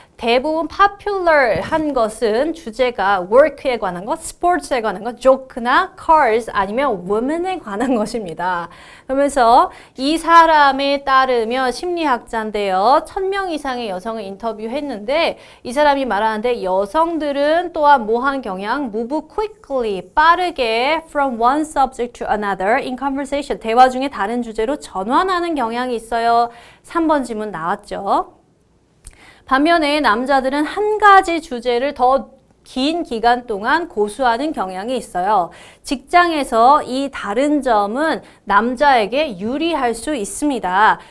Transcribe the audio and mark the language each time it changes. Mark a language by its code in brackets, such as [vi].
[ko] 대부분 popular한 것은 주제가 work에 관한 것, sports에 관한 것, joke나 cars 아니면 women에 관한 것입니다. 그러면서 이 사람에 따르면 심리학자인데요. 1000명 이상의 여성을 인터뷰했는데 이 사람이 말하는데 여성들은 또한 뭐한 경향? [en] move quickly, [ko] 빠르게 [en] from one subject to another in conversation. [ko] 대화 중에 다른 주제로 전환하는 경향이 있어요. 3번 지문 나왔죠. 반면에 남자들은 한 가지 주제를 더 긴 기간 동안 고수하는 경향이 있어요. 직장에서 이 다른 점은 남자에게 유리할 수 있습니다.